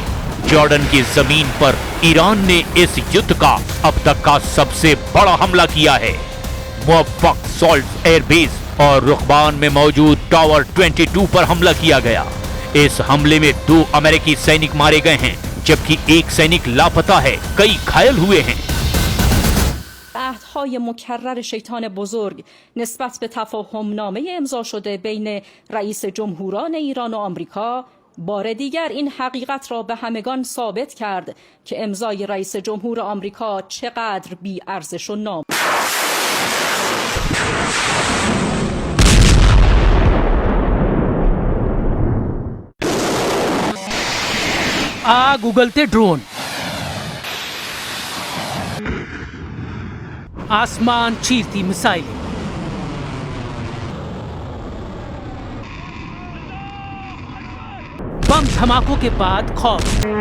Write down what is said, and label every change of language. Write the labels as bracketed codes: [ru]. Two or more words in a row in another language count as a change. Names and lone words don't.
[hi] जॉर्डन की जमीन पर ईरान ने इस युद्ध का अब तक का सबसे बड़ा हमला किया है। मुवफ़्फ़क़ सॉल्ट एयरबेस और रुखबान में मौजूद टावर 22 पर हमला किया गया। इस हमले में 2 अमेरिकी सैनिक मारे गए हैं, जबकि एक सैनिक लापता है, कई घायल हुए हैं। [fa] عهدهای مکرر شیطان بزرگ نسبت به تفاهمنامه امضا شده بین رئیس جمهوران ایران و آمریکا بار دیگر این حقیقت را به همگان ثابت کرد که امضای رئیس جمهور آمریکا چقدر بی ارزش و نام. [hi] आग उगलते ड्रोन, आसमान चीरती मिसाइलें, बम धमाकों के बाद खौफ।